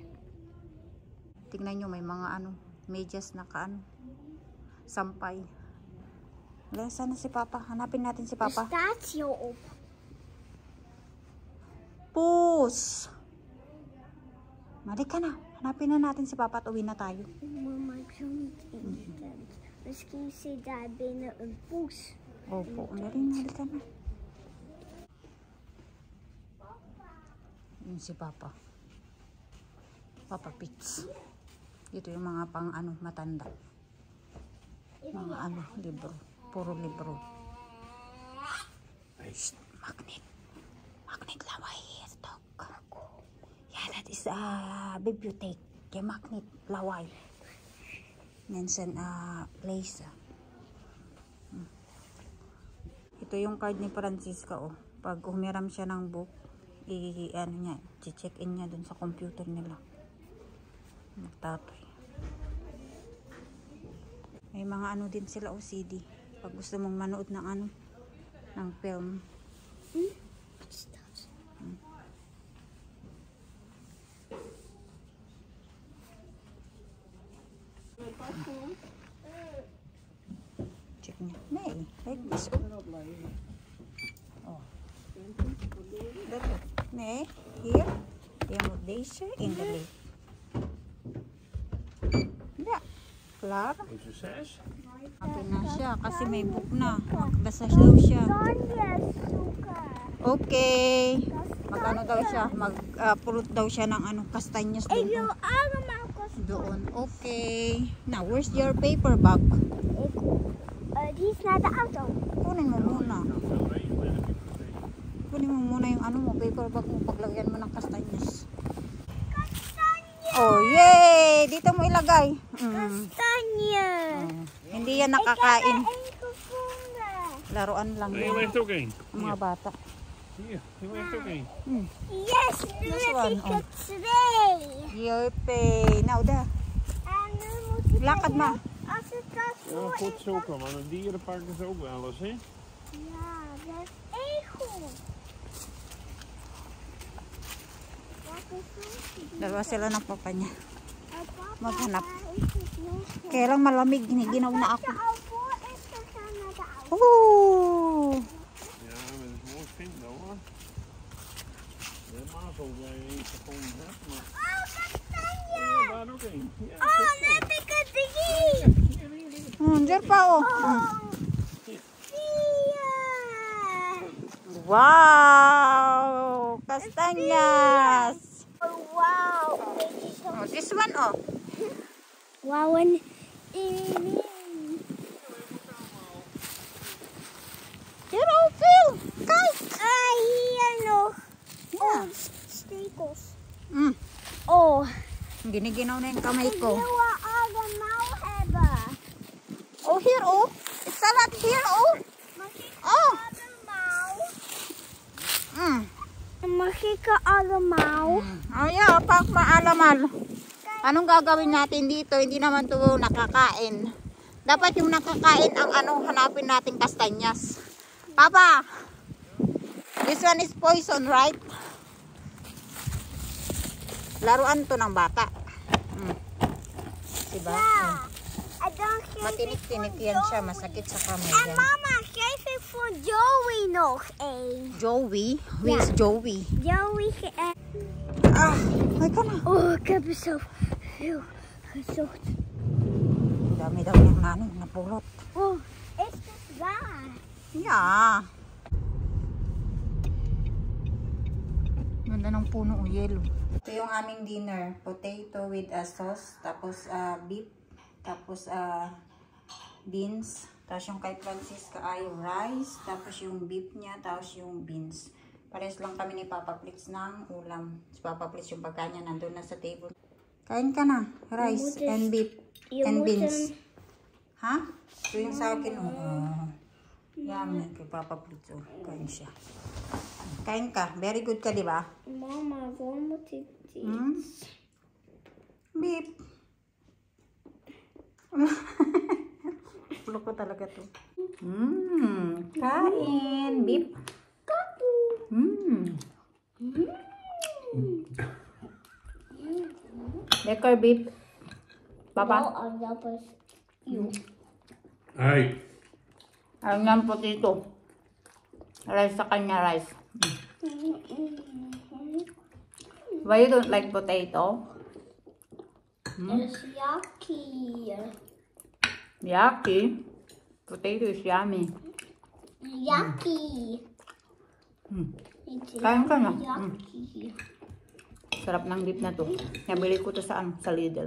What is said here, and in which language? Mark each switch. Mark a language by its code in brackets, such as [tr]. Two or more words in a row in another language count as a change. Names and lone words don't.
[tl] Tingnan nyo, may mga ano, medyas na kaano. Sampay. Wala, sana si Papa? Hanapin natin si [nl] Er [tl] Papa. [nl] staat hier op. [tl] Pus! Mali ka na. Hanapin na natin si Papa at uwi na tayo. [nl] Mama, ik zal niet in de tent. Misschien zit daar binnen een poes. [tl] Opo, mali ka na. Yun si Papa. Papa Pits. Dito yung mga pang ano, matanda. Mga ano, libro. Puro libro. Shh, magnet. Magnet laway. [en] Stop. Yeah, that is a bibliothèque. [tl] Kaya magnet laway. Minsan place. Ito yung card ni Francisca oh. Pag humiram siya ng book, ano niya, check in niya dun sa computer nila. Magtatoy. May mga ano din sila o CD. Pag gusto mong manood ng ano, ng film. [nl] Wat is dat? [tl] Check niya. [nl] Nee, [en] like this. Oh. [nl] Dat ook. Nee, hier. Je moet deze in de leeg. Ja, klaar. Deze 6. [tl] Happy na siya kasi may book na. Magbasa daw siya. [nl] Sonjes zoeken. [tl] Okay. Mag-ano daw siya? Mag-pulot daw siya ng ano, kastanyas [nl] Ik [tl] doon. [nl] wil allemaal kosten. [tl] Doon. [en] Okay. Now, where's your paper bag? [nl] Die is naar de auto. [tl] Kunin mo muna. Kunin mo muna yung ano mo, [en] paper bag [tl] mo, paglagyan mo ng kastanyas. Oh, yay! Dito mo ilagay. [nl] Kastanje. [tl] Hindi yan nakakain. [nl] Ik heb er één gevonden. [tl] Laruan lang [nl] Hier [tl] yan. [nl] ligt ook één. [tl] Ang mga bata. [nl] Hier ligt ook één. Yes, nu [en] This [nl] heb [en] one, [nl] ik oh. er 2. Yope. Nou, daar. En nu moet ik [tl] Lakad maar. [nl] als het dat Ja, voor goed is. zoeken, maar een dierenpark is ook wel eens, hè? Ja, dat is egel. Wat is dat? [tl] Dalawa sila ng papa niya. [nl] Papa, [tl] Maghanap. [nl] waar is het nog? [tl] Kaya lang malamig, ginaw na [nl] Als [tl] ako. [nl] je al voor is gegaan naar de auto. Oeh! Ja, maar dat is mooi vinden hoor. Helemaal Oh, napikadigi! [tl] Diyan pa oh. [en] Yeah! [tl] Wow! Kastanyas! [en] Oh, wow! Oh, this one oh. Wow, and ini. Here oh, Phil! Guys! [tl] Ay, ano? [en] Yeah. Oh, stickles. [tl] Oh, giniginaw na yung kamay ko. Ginawa aga mau heba. [en] Oh, here oh. It's a lot here oh. Oh. Aga mau. Mm. Makika aga mau. Oh yeah, pak maalamal. [tl] Anong gagawin natin dito? Hindi naman to nakakain. Dapat yung nakakain ang hanapin natin kastanyas. [en] Papa, this one is poison, right? [tl] Laruan to ng bata. Diba? [en] Yeah. I don't care. [tl] Matinik-tinik yan siya. Masakit sa kamay [nl] En [tl] yan. [nl] mama, geef ik voor Joey nog een. [en] Joey? Who is Joey? Joey [tl] Ah, ay ka na. [nl] Oh, ik heb er zo veel gezocht. [tl] Dami daw yung napulot. [nl] Oh, is dit waar? [en] Yeah. [tl] Ganda ng puno o yellow. Ito yung aming dinner. [en] Potato with a sauce. [tl] Tapos beef. Tapos beans. Tapos yung kay Francisca ay yung rice. Tapos yung beef niya. Tapos yung beans. Pares lang kami ni Papa Flitz ng ulam. Si Papa Flitz yung pagkain niya nandun na sa table. Kain ka na. [en] Rice and beef and beans. [tl] Ha? Ito yung sa akin. Yummy kay Papa Flitz. Kain siya. Kain ka. [en] Very good [tl] ka, di ba? [nl] Mama, waarom moet ik dit? [tl] Beep. Loko talaga to. Kain. Beep. Lekker beep. [nl] Papa? Aardappels. [en] Hey. [tl] Ang yan potato. Rice sa kanya rice. [en] Why you don't like potato? It's yucky. Yucky. Potato is yummy. Yucky. [tl] Kain ka na. [en] Yucky. [tl] Sarap ng beef na to. Nabili ko to saan? Sa Lidl.